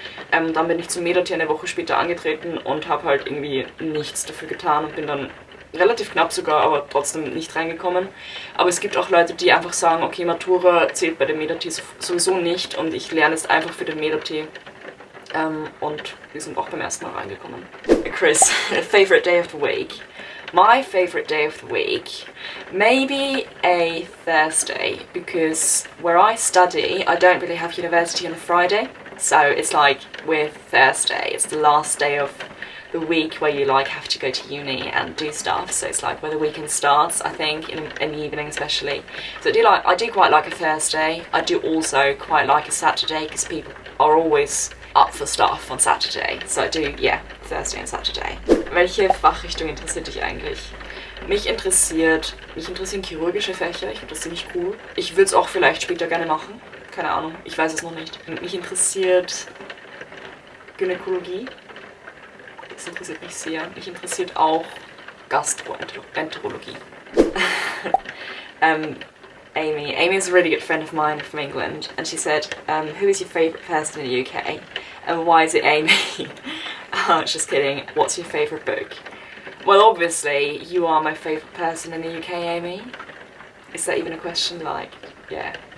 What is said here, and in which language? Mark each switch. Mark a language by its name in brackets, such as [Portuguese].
[German] Dann bin ich zum MEDA-T eine Woche später angetreten und habe halt irgendwie nichts dafür getan und bin dann relativ knapp sogar, aber trotzdem nicht reingekommen. Aber es gibt auch Leute, die einfach sagen, okay, Matura zählt bei dem MEDA-T sowieso nicht und ich lerne jetzt einfach für den MEDA-T. Und wir sind auch beim ersten Mal reingekommen. [English] Chris, favorite day of the week. My favorite day of the week, maybe a Thursday, because where I study, I don't really have university on a Friday, so it's like with Thursday, it's the last day of the week where you like have to go to uni and do stuff, so it's like where the weekend starts, I think, in the evening especially. So I do quite like a Thursday. I do also quite like a Saturday, because people are always up for stuff on Saturday. So I do, yeah, Thursday and Saturday. [German] Welche Fachrichtung interessiert dich eigentlich? Mich interessieren chirurgische Fächer, ich finde das ziemlich cool. Ich würde es auch vielleicht später gerne machen, keine Ahnung, ich weiß es noch nicht. Mich interessiert Gynäkologie, das interessiert mich sehr. Mich interessiert auch Gastroenterologie. [English] Amy is a really good friend of mine from England, and she said, who is your favourite person in the UK, and why is it Amy? Just kidding, what's your favourite book? Well, obviously, you are my favourite person in the UK, Amy. Is that even a question? Like, yeah.